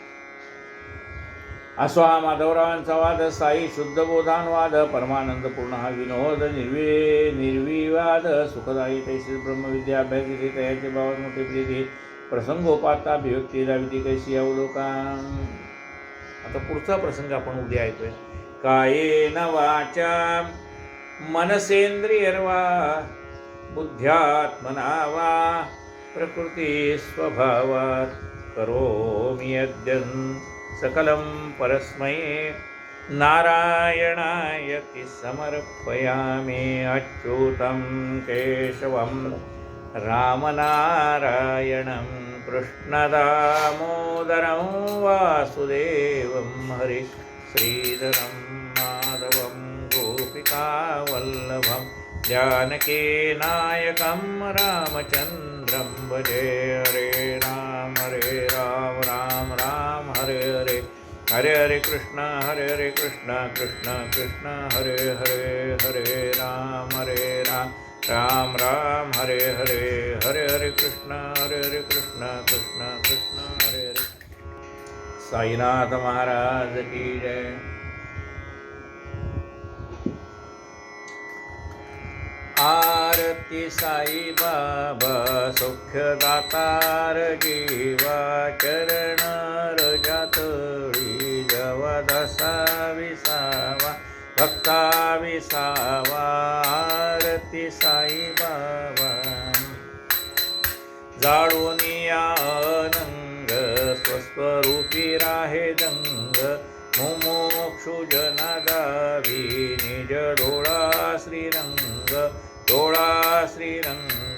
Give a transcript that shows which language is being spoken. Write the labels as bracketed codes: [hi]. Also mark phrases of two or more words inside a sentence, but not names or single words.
[mr] असो हा माधवरावांचा वाद, साई शुद्धबोधानुवाद, परमानंदपूर्ण हा विनोद, निर्विवाद सुखदायी तैसे ब्रह्मविद्या अभ्यासिते, तयाचे भावात मोठे प्रीती, प्रसंगोपाता अभिव्यक्ती दाविती कैसी अवलोकन. आता पुढचा प्रसंग आपण उद्या ऐकूया. [sa] कायेन वाचा मनसेंद्रियर्वा, बुद्ध्यात्मना वा प्रकृती स्वभावात, करोमि यद्यं सकलं परस्मै, नारायणायति समर्पयामि. अच्युतं केशवं रामनारायणं कृष्णदामोदरं वासुदेवं हरे श्रीधरं माधवं गोपिकावल्लभं जानकीनायकं रामचन्द्रं भजे। हरे राम राम राम हरे हरे, हरे हरे कृष्ण कृष्ण कृष्ण हरे हरे, हरे राम राम राम हरे हरे, हरे हरे कृष्ण कृष्ण कृष्ण हरे हरे। [hi] साईनाथ महाराज की जय। [mr] आरती साई बाबा सौख्यदातार जीवा, चरण रजातळी जवा दासा विसावा, भक्ता विसावा। आरती साई बाबा जाळूनिया अनंग, स्वस्वरूपी राहे दंग, मुमुक्षु जना गावी निज डोळा श्रीरंग, डोळा श्रीरंग।